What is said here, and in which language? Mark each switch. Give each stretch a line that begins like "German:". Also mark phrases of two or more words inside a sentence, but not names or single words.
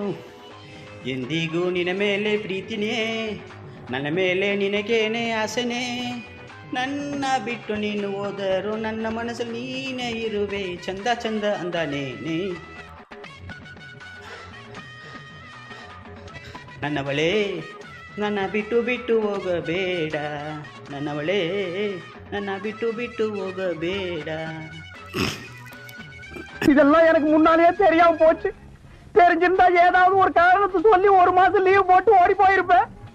Kannada: ಎಂದಿಗೂ ನಿನ್ನ ಮೇಲೆ ಪ್ರೀತಿನೇ, ನನ್ನ ಮೇಲೆ ನಿನಗೇನೆ ಆಸೆನೇ, ನನ್ನ ಬಿಟ್ಟು ನೀನು ಹೋದರು ನನ್ನ ಮನಸ್ಸಲ್ಲಿ ನೀನೇ ಇರುವೆ, ಚಂದ ಚಂದ ಅಂದಾನೇನೆ. ನನ್ನವಳೇ ನನ್ನ ಬಿಟ್ಟು ಬಿಟ್ಟು ಹೋಗಬೇಡ, ನನ್ನವಳೇ ನನ್ನ ಬಿಟ್ಟು ಬಿಟ್ಟು ಹೋಗಬೇಡ.
Tamil: இதெல்லாம் எனக்கு முன்னாலேயே தெரியாம போச்சு. தெரிஞ்சிருந்தா ஏதாவது ஒரு காரணத்தை சொல்லி ஒரு மாசம் லீவ் போட்டு ஓடி போயிருப்பேன்.